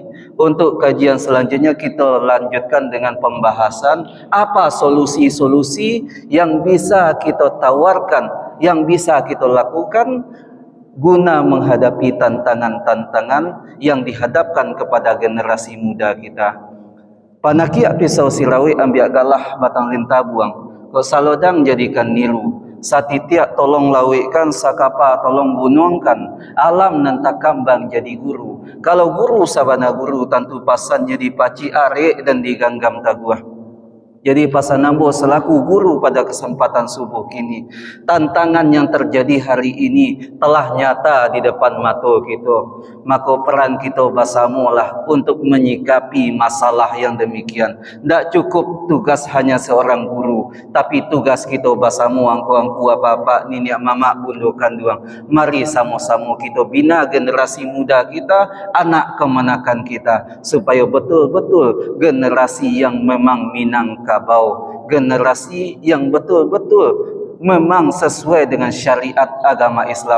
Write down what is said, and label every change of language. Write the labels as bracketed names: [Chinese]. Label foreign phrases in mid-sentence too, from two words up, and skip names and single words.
[Indonesian] Untuk kajian selanjutnya kita lanjutkan dengan pembahasan apa solusi-solusi yang bisa kita tawarkan, yang bisa kita lakukan guna menghadapi tantangan-tantangan yang dihadapkan kepada generasi muda kita. [Minangkabau] Panakiak pisau sirawi ambiak galah batang lintah buang, kau salodang jadikan niru. Satitiak tolong lawikkan, sakapa tolong bunuangkan, alam nantak kambang jadi guru. Kalau guru sabana guru, tentu pasannya dipaci are dan diganggam taguah. [Indonesian] Jadi Pasan Nambo selaku guru pada kesempatan subuh kini, tantangan yang terjadi hari ini telah nyata di depan mata kita. Maka peran kita basamulah untuk menyikapi masalah yang demikian. Tak cukup tugas hanya seorang guru, tapi tugas kita [Minangkabau] basamu angku-angku [Indonesian] apa-apa, [Minangkabau] niniak mamak bundu kanduang. [Indonesian] Mari sama-sama kita bina generasi muda kita, anak kemanakan kita, supaya betul-betul generasi yang memang minang kabau, generasi yang betul-betul memang sesuai dengan syariat agama Islam.